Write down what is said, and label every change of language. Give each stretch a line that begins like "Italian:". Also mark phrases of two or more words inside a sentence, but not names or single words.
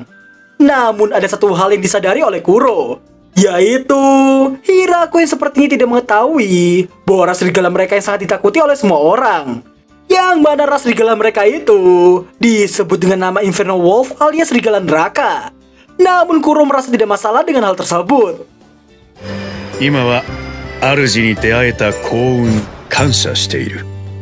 Indonesian: Namun ada satu hal yang disadari oleh Kuro, yaitu Hiraku yang sepertinya tidak mengetahui bahwa ras serigala mereka yang sangat ditakuti oleh semua orang. Yang mana ras serigala mereka itu disebut dengan nama Inferno Wolf alias serigala neraka. Namun Kuro merasa tidak masalah dengan hal tersebut.
Japanese: 今は主に出会えた幸運感謝している。